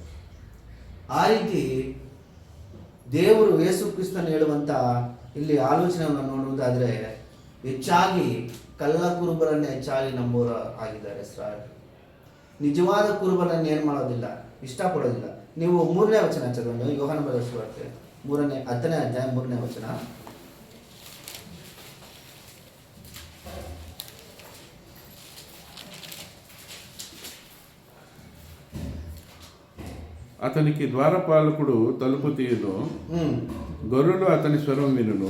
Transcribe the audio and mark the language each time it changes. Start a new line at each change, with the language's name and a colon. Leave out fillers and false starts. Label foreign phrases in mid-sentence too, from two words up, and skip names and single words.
Kannada: ಆ ರೀತಿ ದೇವರು ಯೇಸು ಕ್ರಿಸ್ತನು ಹೇಳುವಂತ ಇಲ್ಲಿ ಆಲೋಚನೆಯನ್ನು ನೋಡುವುದಾದ್ರೆ ಹೆಚ್ಚಾಗಿ ಕಳ್ಳ ಕುರುಬರನ್ನೇ ಹೆಚ್ಚಾಗಿ ನಂಬೋರ ಆಗಿದ್ದಾರೆ ಇಸ್ರಾಯೇಲ್. ನಿಜವಾದ ಕುರುಬರನ್ನು ಏನು ಮಾಡೋದಿಲ್ಲ, ಇಷ್ಟಪಡೋದಿಲ್ಲ. ನೀವು 3ನೇ ವಚನ ಚದವಂడి, ಯೋಹಾನ ಬರೆದ ಸುವಾರ್ತೆ 10ನೇ ಅಧ್ಯಾಯ 3ನೇ ವಚನ.
Telugu: అతనికి ద్వారపాలకుడు తలుపు తీయును, గొర్రెలు అతని స్వరం వినును.